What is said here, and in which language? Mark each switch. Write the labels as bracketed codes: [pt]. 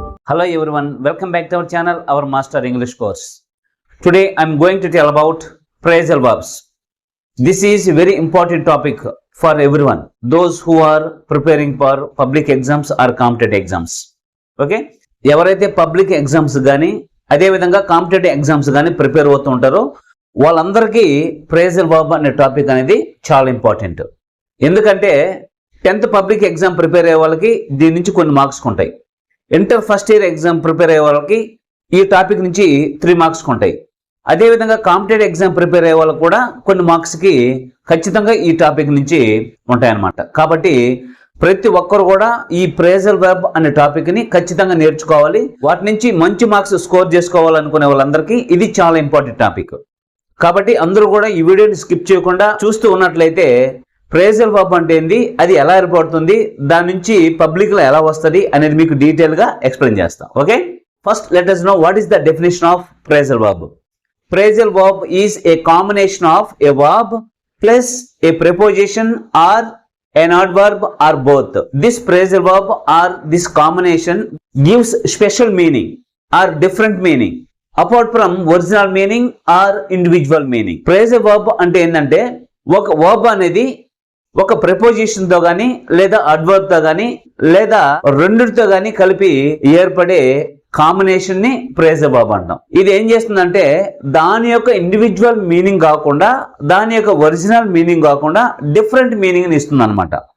[en] Hello everyone, welcome back to our channel, our Master English course. Today I am going to tell about phrasal verbs. This is a very important topic for everyone, those who are preparing for public exams or competitive exams. Okay? [te] ఎవరైతే public exams కానీ అదేవిధంగా competitive exams కానీ prepare అవుతూ ఉంటారో వాళ్ళందరికీ phrasal verb అనే topic అనేది చాలా ఇంపార్టెంట్. ఎందుకంటే 10th పబ్లిక్ ఎగ్జామ్ ప్రిపేర్ అయ్యే వాళ్ళకి దీని నుంచి కొన్ని మార్క్స్ ఉంటాయి. Inter first year exam prepare అయ్యే వాళ్ళకి ఈ టాపిక్ నుంచి 3 మార్క్స్ ఉంటాయి. అదేవిధంగా కాంపిటేటివ్ ఎగ్జామ్ ప్రిపేర్ అయ్యే వాళ్ళకి కూడా కొన్ని మార్క్స్కి ఖచ్చితంగా ఈ టాపిక్ నుంచి ఉంటాయన్నమాట. కాబట్టి ప్రతి ఒక్కరు కూడా ఈ ఫ్రేజల్ వర్బ్ అనే టాపిక్ని ఖచ్చితంగా నేర్చుకోవాలి. వాటి నుంచి మంచి మార్క్స్ స్కోర్ చేసుకోవాలనుకునే వాళ్ళందరికీ ఇది చాలా ఇంపార్టెంట్ టాపిక్. కాబట్టి అందరూ కూడా ఈ వీడియోని స్కిప్ చేయకుండా చూస్తూ ఉన్నట్లయితే ఫ్రేజల్ వర్బ్ అంటే ఏంది, అది ఎలా ఏర్పడుతుంది, దాని నుంచి పబ్లిక్ లో ఎలా వస్తుంది అనేది మీకు డీటెయిల్ గా ఎక్స్ప్లెయిన్ చేస్తాం. [en] Okay, first let us know what is the definition of phrasal verb. Phrasal verb is a combination of a verb plus a preposition or an adverb or both. This phrasal verb or this combination gives special meaning or different meaning apart from original meaning or individual meaning. [te] Phrasal verb అంటే ఏంటంటే ఒక verb అనేది ఒక preposition తో గానీ లేదా adverb తో గానీ లేదా రెండిటితో గానీ కలిపి ఏర్పడే కాంబినేషన్ ని ఫ్రేజల్ వర్బ్ అంటాం. ఇది ఏం చేస్తుందంటే దాని యొక్క ఇండివిజువల్ మీనింగ్ కాకుండా దాని యొక్క ఒరిజినల్ మీనింగ్ కాకుండా డిఫరెంట్ మీనింగ్ ని ఇస్తుంది అనమాట.